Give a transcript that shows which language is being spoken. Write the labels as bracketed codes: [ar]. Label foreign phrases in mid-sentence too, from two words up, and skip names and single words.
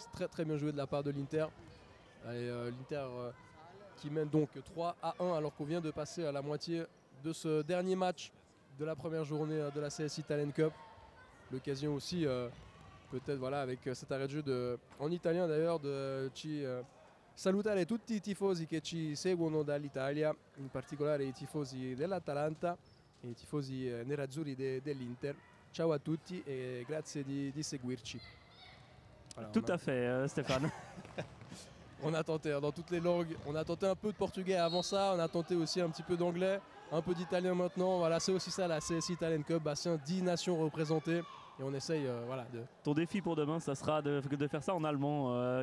[fr] Très très bien joué de la part de l'Inter. L'Inter qui mène donc 3-1 alors qu'on vient de passer à la moitié de ce dernier match de la première journée de la CSI Talent Cup. L'occasion aussi peut-être avec cet arrêt de jeu en italien d'ailleurs de [it] salutare tutti i tifosi che ci seguono dall'Italia, in particolare i tifosi dell'Atalanta, i tifosi nerazzurri dell'Inter. Ciao a tutti e grazie di seguirci. [fr] Voilà, tout à fait, Stéphane. On a tenté dans toutes les langues. On a tenté un peu de portugais avant ça. On a tenté aussi un petit peu d'anglais, un peu d'italien maintenant. Voilà, c'est aussi ça la CSI Talent Cup. Bastien, 10 nations représentées. Et on essaye de... Ton défi pour demain, ça sera de faire ça en allemand.